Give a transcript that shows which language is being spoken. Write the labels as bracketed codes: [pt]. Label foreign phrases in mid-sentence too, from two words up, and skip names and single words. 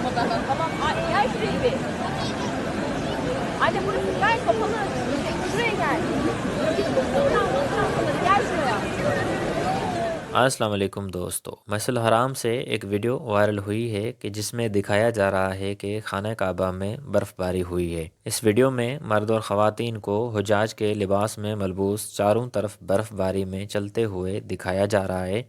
[tr] Tamam, gel şuraya bir. Anne burası gayet kapalı. Şuraya gel. Gel şuraya. [ur] السلام علیکم دوستو، مسجد الحرام سے ایک ویڈیو وائرل ہوئی ہے کہ جس میں دکھایا جا رہا ہے کہ خانہ کعبہ میں برف باری ہوئی ہے۔ اس ویڈیو میں مرد اور خواتین کو حجاج کے لباس میں ملبوس چاروں طرف برف باری میں چلتے ہوئے دکھایا جا رہا ہے۔